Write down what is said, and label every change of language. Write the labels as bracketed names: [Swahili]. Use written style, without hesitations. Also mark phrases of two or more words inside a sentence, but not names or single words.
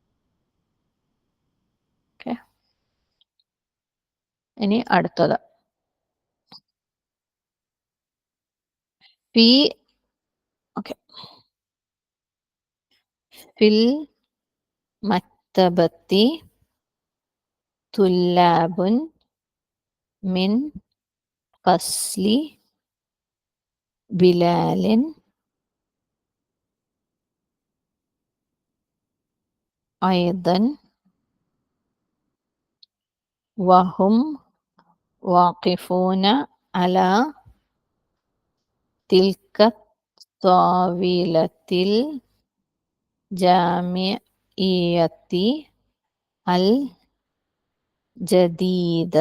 [Malayalam] ഇനി അടുത്തത് [Arabic] في المكتبة طلاب من فصل بلال أيضا وهم واقفون على تلك الطاولة الجامعية الجديدة.